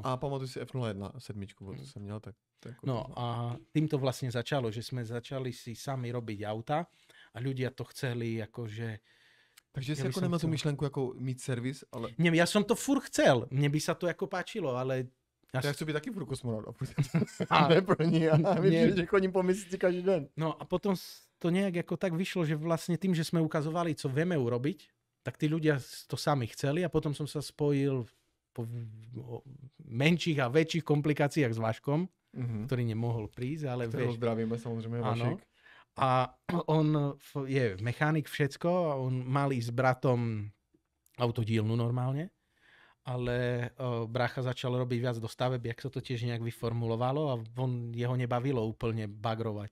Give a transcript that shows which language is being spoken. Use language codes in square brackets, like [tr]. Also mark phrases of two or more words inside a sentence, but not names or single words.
[cs] A pamatuj si F01 sedmičku, to som měl tak. [sk] No a týmto vlastne začalo, že sme začali si sami robiť auta a ľudia to chceli akože... Takže si ako nemá tú myšlenku ako mít servis, ale... Nie, ja som to furt chcel, mne by sa to ako páčilo, ale... Ja chci byť taký furt kosmonaut. [cs] A ne pro ní, a vím, že chodím po měsíci každý den. [sk] No a potom to nejak ako tak vyšlo, že vlastne tým, že sme ukazovali, co vieme urobiť, tak tí ľudia to sami chceli a potom som sa spojil po menších a väčších komplikáciách s Vaškom, ktorý nemohol prísť, ale vieš... zdravíme samozrejme, Vašek. A on je mechanik všetko, a on mal ísť s bratom autodielnu normálne, ale brácha začal robiť viac do staveb, jak sa to tiež nejak vyformulovalo a jeho nebavilo úplne bagrovať.